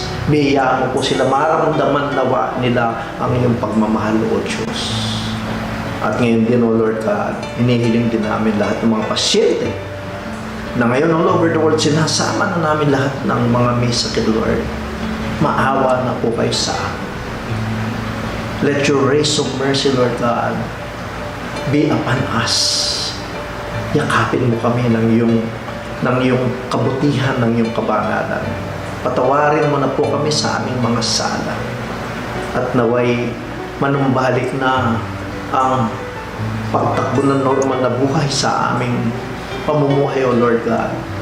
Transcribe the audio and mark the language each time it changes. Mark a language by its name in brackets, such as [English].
[Filipino] Biyayaan mo po sila, maramdaman nawa nila ang iyong pagmamahal, O Diyos. At ngayon din, O Lord God, hinihiling din namin lahat ng mga pasyente na ngayon [English] all over the world, [Filipino] sinasama na namin lahat ng mga may sakit, Lord. Maawa na po kayo sa amin. [English] Let your race of mercy, Lord God, be upon us. [Filipino] Yakapin mo kami ng iyong kabutihan, ng iyong kabanalan. Patawarin mo na po kami sa aming mga sala. At naway manumbalik na ang pagtakbo ng normal na buhay sa aming pamumuhay, O Lord God.